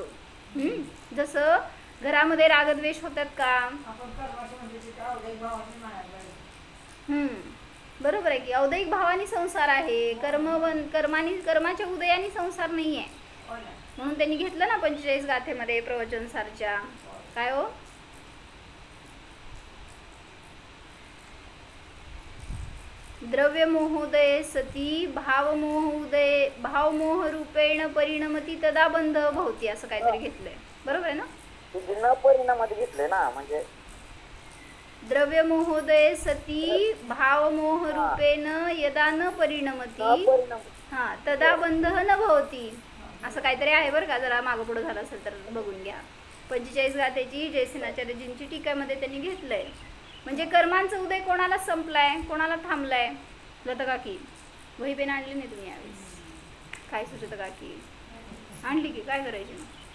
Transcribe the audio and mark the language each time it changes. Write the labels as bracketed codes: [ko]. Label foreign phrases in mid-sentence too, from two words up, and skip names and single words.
[mr] जसं घरामध्ये रागद्वेष होतात का? बरोबर आहे की औदयिक भावानी संसार आहे, कर्माच्या उदयाने संसार नाही आहे. म्हणून त्यांनी घेतलं ना 45 गाथेमध्ये प्रवचनसारच्या. काय हो? [sa] द्रव्य मोहोदय सती भावमोह रूपेण परिणमती तदा बंध भवती [mr] असं काहीतरी घेतलंय. बरोबर आहे ना? न परिणामात घेतलंय ना. म्हणजे [sa] द्रव्य मोहोदय सती भावमोह रूपेण यदा न परिणमती तदा बंध न भवती [mr] असं काहीतरी आहे बरं का. जरा मागं पुढं झालं असेल तर बघून घ्या. 45 गाथेची जयसेनाचार्यजींची टीकामध्ये त्यांनी घेतलंय. म्हणजे कर्मांचा उदय कोणाला संपलाय, कोणाला थांबलाय? लता काकी वही पेन आणली नाही तुम्ही यावेळेस? काय सुचत काकी? आणली की काय करायची मग?